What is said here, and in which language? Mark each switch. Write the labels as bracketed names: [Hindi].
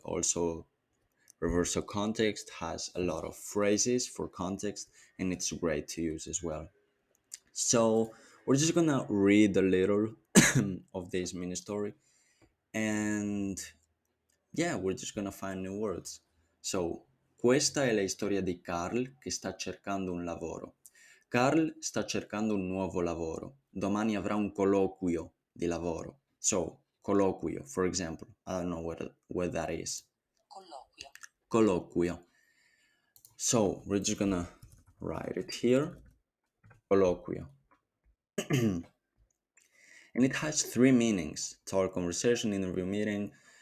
[English] Also, reversal context has a lot of phrases for context, and it's great to use as well. So we're just gonna read a little of this mini story, and yeah, we're just gonna find new words. [Italian] So, questa è la storia di Carl che sta cercando un lavoro. Carl sta cercando un nuovo lavoro. Domani avrà un colloquio di lavoro. [English] So, colloquio, for example, I don't know what that is. Colloquio. Colloquio. So, we're just gonna write it here. Colloquio. And it has three meanings: talk, conversation, interview, meeting.